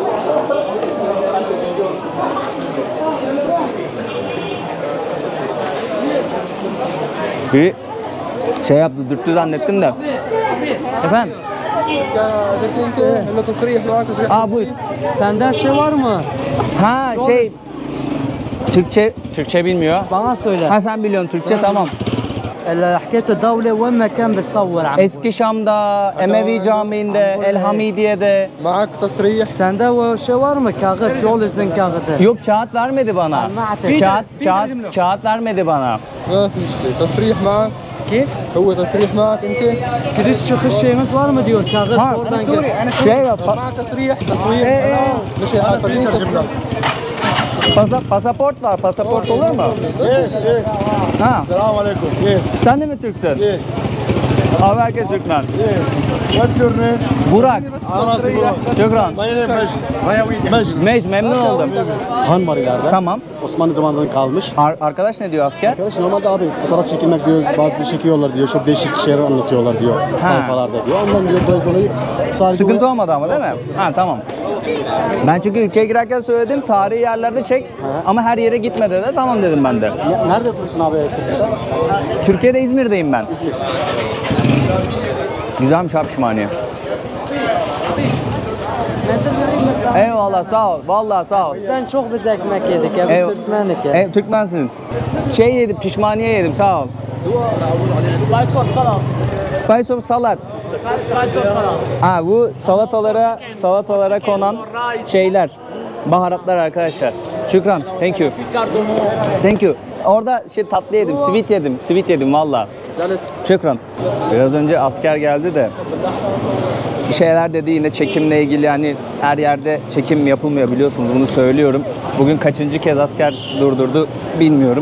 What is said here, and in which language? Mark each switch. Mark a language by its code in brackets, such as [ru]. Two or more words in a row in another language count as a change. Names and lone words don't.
[tr] Bir şey yaptı, dürttü zannettim de. Efendim? Buyur. Sende şey var mı? Ha şey, Türkçe bilmiyor. Bana söyle. Ha, sen biliyorsun Türkçe, tamam. [ar] حكيت الدولة وين ما كان بتصور عم. [tr] Eski Şam'da, Emevi Camii'nde, El Hamidiye'de. [ar] معك تصريح. [tr] Sende o şey var mı? Kağıt, yol izin kağıdı. Yok, kağıt vermedi bana. Kağıt vermedi bana. [ar] ما في مشكلة. تصريح معك. كيف؟ هو تصريح معك انت؟ [tr] كريش çıkış şeyimiz var mı diyor kağıt oradan gel. [ar] مع تصريح تصوير مش حاطين تصريح. [tr] Pasaport var. Pasaport olur mu? [en] Yes. Ha. [tr] Selamünaleyküm. Yes. Sen de mi Türksün? [en] Yes. [tr] Abi herkes Türkmen. [en] Yes. What's your name? [tr] Burak. Anası Burak. Şükran. [en] My name is Mecid. [tr] Mecid, memnun oldum. Han var ileride. Tamam. Osmanlı zamanından kalmış. Arkadaş ne diyor asker? Arkadaş normalde abi fotoğraf çekilmek diyor, bazı çekiyorlar diyor, çok değişik şeyler anlatıyorlar diyor sayfalarda diyor. Ondan diyor dolayı sadece Sıkıntı olmadı ama değil mi? Ha tamam. Ben çünkü ülkeye girerken söyledim tarihi yerlerde çek ama her yere gitme dedi. Tamam dedim ben de. Nerede oturuyorsun abi Türkiye'de? Türkiye'de İzmir'deyim ben. İzmir. Güzelmiş abi Pişmaniye. Eyvallah sağ ol. Vallahi sağ ol. Bizden çok biz ekmek yedik ya. Biz Türkmenlik ya. Türkmensin. Şey yedim, pişmaniye yedim sağ ol. [en] Spice or salat. Spice of salad. Spice or salat. [tr] Ha bu salatalara konan şeyler. Baharatlar arkadaşlar. Şükran. [en] Thank you. Thank you. [tr] Orada tatlı yedim, sweet yedim valla. Şükran. Biraz önce asker geldi de bir şeyler dedi yine çekimle ilgili, yani her yerde çekim yapılmıyor biliyorsunuz, bunu söylüyorum. Bugün kaçıncı kez asker durdurdu bilmiyorum.